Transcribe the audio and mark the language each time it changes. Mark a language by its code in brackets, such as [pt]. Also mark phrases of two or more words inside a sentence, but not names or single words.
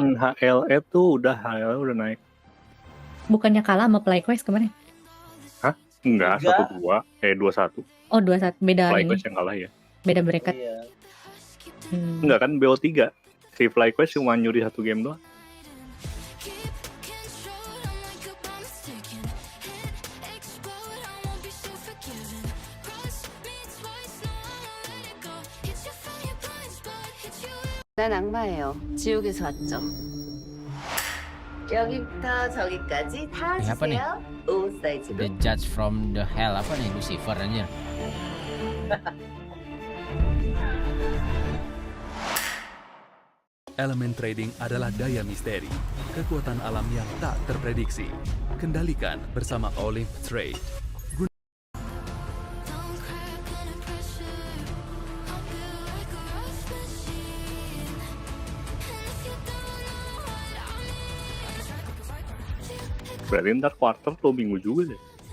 [id] HLE tuh udah naik. Bukannya kalah sama FlyQuest kemarin? Hah? Enggak, 1-2. 2-1. Oh 2-1, beda FlyQuest ini. yang kalah ya. Beda bracket. Iya. Enggak kan BO3. Si FlyQuest cuma nyuri 1 game doang. [ko] 난 악마예요. 지옥에서 왔죠. 여기부터 저기까지 다 [id] Ini apa nih? [ko] 주세요. O 사이즈로. [en] The Judge from the Hell [id] apa nih Lucifer anjir. Elemen trading adalah daya misteri, kekuatan alam yang tak terprediksi. Kendalikan bersama Olymp Trade. Berarti ntar quarter 2 minggu juga deh.